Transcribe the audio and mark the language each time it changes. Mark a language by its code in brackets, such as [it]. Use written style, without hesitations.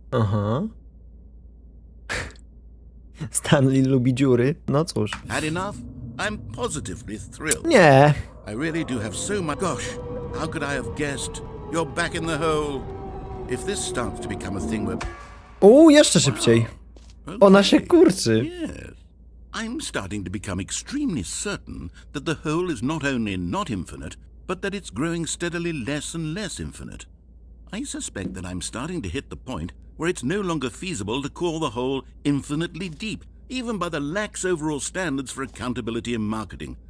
[pl] Aha. Stanley lubi dziury. No cóż. [en] Had enough? I'm positively thrilled. [pl] Nie. [en] I really do have so much... Gosh, how could I have guessed? You're back in the hole. If this starts to become a thing where... [pl] Jeszcze szybciej. Ona się kurczy. [en] Yes. I'm starting to become extremely certain that the whole is not only not infinite, but that it's growing steadily less and less infinite. I suspect that I'm starting to hit the point where it's no longer feasible to call the whole infinitely deep, even by the lax overall standards for accountability in marketing.